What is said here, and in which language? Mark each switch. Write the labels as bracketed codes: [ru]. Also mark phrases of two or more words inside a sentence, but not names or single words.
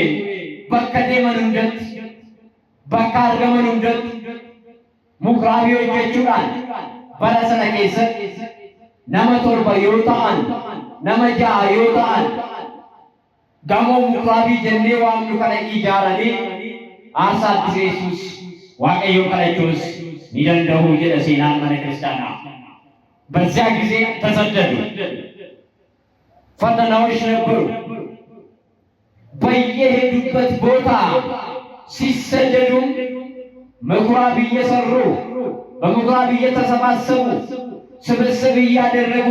[om] Bakka deeman hundatti, bakka argaman hundatti ምኩራብ hojjechuudhaan bara sana keessatti nama 7 yoo ta'an, nama 6 yoo ta'an gamoo ምኩራbii jennee waamnu kana ijaaranii aarsaatti geessuus waaqayyoon kadhachuus ni danda'u jedha seenaan mana kiristaanaa። [am] በዚያ ጊዜ ተሰደዱ፣ ፈተናዎች ነበሩ። በየሄዱበት ቦታ ሲሰደዱ ምኩራብ እየሰሩ በምኩራብ እየተሰባሰቡ ስብስብ እያደረጉ